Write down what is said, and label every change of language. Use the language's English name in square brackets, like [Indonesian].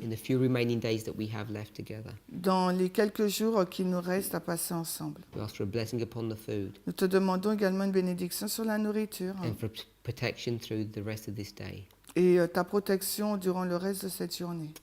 [English] in the few remaining days that we have left together. [French] dans les quelques jours qui nous restent à passer ensemble. [English] We ask for a blessing upon the food [French] Nous te demandons également une bénédiction sur la nourriture [English] and for protection through the rest of this day. [French] et ta protection durant le reste de cette journée.